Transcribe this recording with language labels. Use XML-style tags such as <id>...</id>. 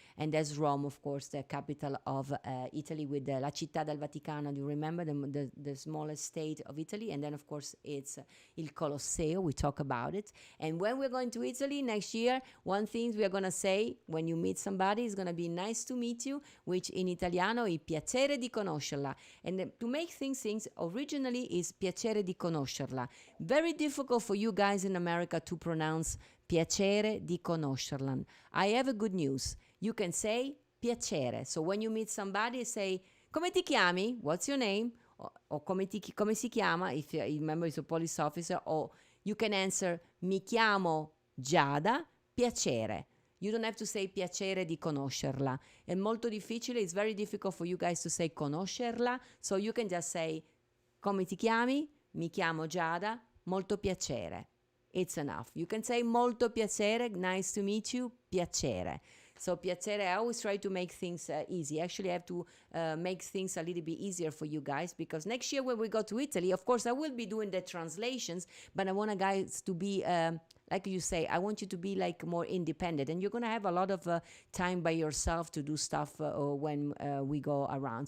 <en>And that's Rome, of course, the capital of Italy, with La Città del Vaticano. Do you remember the smallest state of Italy? And then, of course, it's Il Colosseo. We talk about it. And when we're going to Italy next year, one thing we are going to say when you meet somebody is going to be nice to meet you, which in Italiano</en> <it>è piacere di conoscerla.</it> <en>And to make things originally is</en> <it>piacere di conoscerla.</it> <en>Very difficult for you guys in America to pronounce</en> <it>piacere di conoscerla.</it> <en>I have a good news. You can say piacere. So when you meet somebody, say,</en> <it>come ti chiami?</it> <en>What's your name? Or</en> <it>come si chiama,</it> <en>if you remember it's a police officer. Or you can answer,</en> <it>mi chiamo Giada, piacere.</it> <en>You don't have to say</en> <it>piacere di conoscerla. È molto difficile.</it> <en>It's very difficult for you guys to say conoscerla. So you can just say,</en> <it>come ti chiami? Mi chiamo Giada, molto piacere.</it> <en>It's enough. You can say</en> <it>molto piacere,</it> <en>nice to meet you, piacere. So piacere, I always try to make things easy. Actually, I have to make things a little bit easier for you guys, because next year when we go to Italy, of course, I will be doing the translations, but I want you guys to be, like you say, I want you to be like more independent, and you're going to have a lot of time by yourself to do stuff when we go around.</en>